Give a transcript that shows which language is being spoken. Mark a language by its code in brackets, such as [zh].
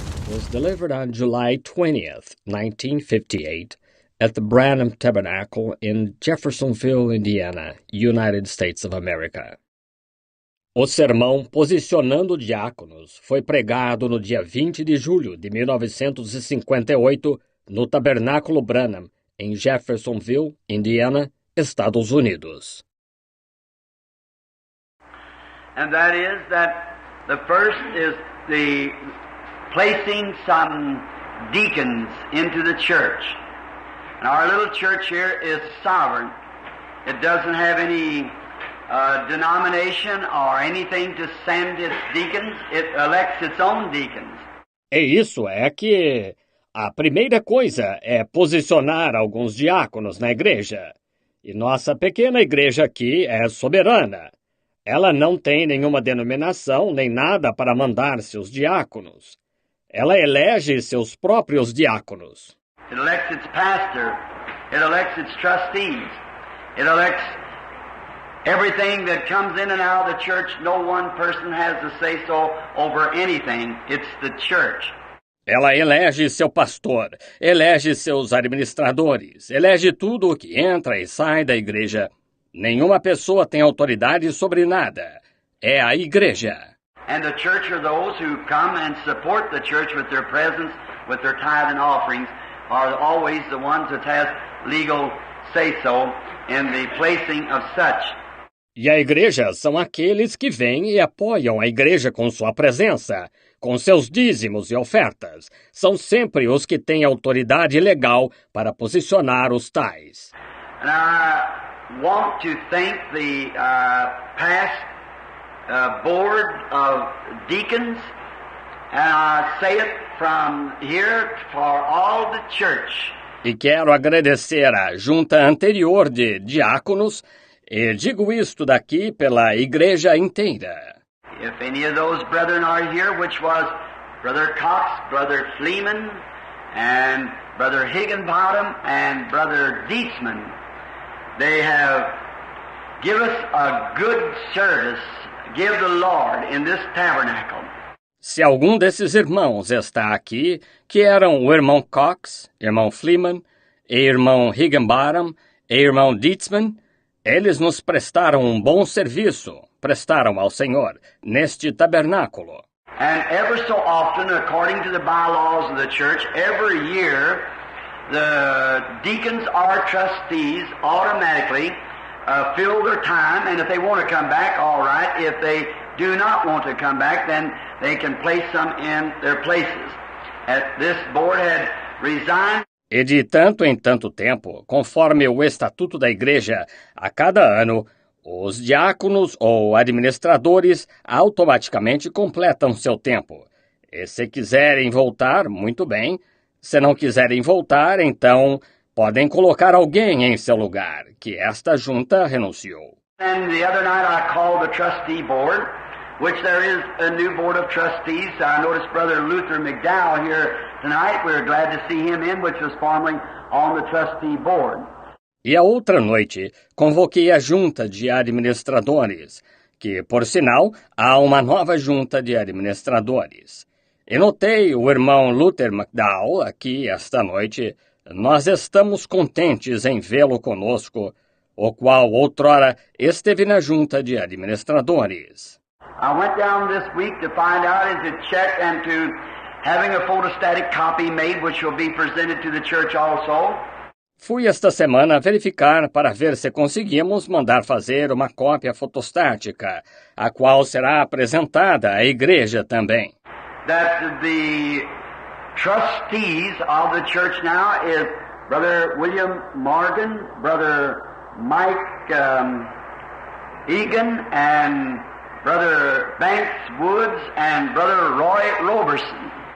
[en] was delivered on July 20th, 1958, at the Branham Tabernacle in Jeffersonville, Indiana, United States of America. [pt] O sermão Posicionando Diáconos foi pregado no dia 20 de julho de 1958 no Tabernáculo Branham, em Jeffersonville, Indiana, Estados Unidos. [en] And that is that the first is the placing some deacons into the church. And our little church here is sovereign. It doesn't have any denomination or anything to send its deacons. It elects its own deacons. [pt] É que a primeira coisa é posicionar alguns diáconos na igreja. E nossa pequena igreja aqui é soberana. Ela não tem nenhuma denominação nem nada para mandar seus diáconos. Ela elege seus próprios diáconos. [en] It elects its pastor. It elects its trustees. It elects everything that comes in and out of the church. No one person has to say so over anything. It's the church. [pt] Ela elege seu pastor, elege seus administradores, elege tudo o que entra e sai da igreja. Nenhuma pessoa tem autoridade sobre nada. É a igreja. [en] And the church are those who come and support the church with their presence, with their tithe and offerings, are always the ones that has legal say-so in the placing of such. [pt] E a igreja são aqueles que vêm e apoiam a igreja com sua presença, com seus dízimos e ofertas. São sempre os que têm autoridade legal para posicionar os tais. [en] And I want to thank the past board of deacons, and I say it from here for all the church. [pt] E quero agradecer à junta anterior de diáconos, e digo isto daqui pela igreja inteira. [en] If any of those brethren are here, which was Brother Cox, Brother Fleeman, and Brother Higginbottom, and Brother Dietzman, they have given us a good service, give the Lord in this tabernacle. [pt] Se algum desses irmãos está aqui, que eram o irmão Cox, irmão Fleeman, e irmão Higginbottom, e irmão Dietzman, eles nos prestaram um bom serviço, prestaram ao Senhor, neste tabernáculo. [en] And ever so often, according to the bylaws of the church, every year, the deacons or trustees automatically fill their time, and if they want to come back, all right. If they do not want to come back, then they can place some in their places. This board had resigned. [pt] E de tanto em tanto tempo, conforme o estatuto da igreja, a cada ano, os diáconos ou administradores automaticamente completam seu tempo. E se quiserem voltar, muito bem. Se não quiserem voltar, então podem colocar alguém em seu lugar, que esta junta renunciou. [en] And the other night I called the trustee board, which there is a new board of trustees. I noticed Brother Luther McDowell here tonight. We're glad to see him in, which was formerly on the trustee board. [pt] E a outra noite, convoquei a junta de administradores, que, por sinal, há uma nova junta de administradores. E notei o irmão Luther McDowell aqui esta noite. Nós estamos contentes em vê-lo conosco, o qual outrora esteve na junta de administradores. [en] I went down this week to find out and to check and to having a photostatic copy made, which will be presented to the church also. [pt] Fui esta semana verificar para ver se conseguimos mandar fazer uma cópia fotostática, a qual será apresentada à igreja também. [en] That the trustees of the church now is Brother William Morgan, Brother Mike Egan, and Brother Banks Woods, and Brother Roy Roberson.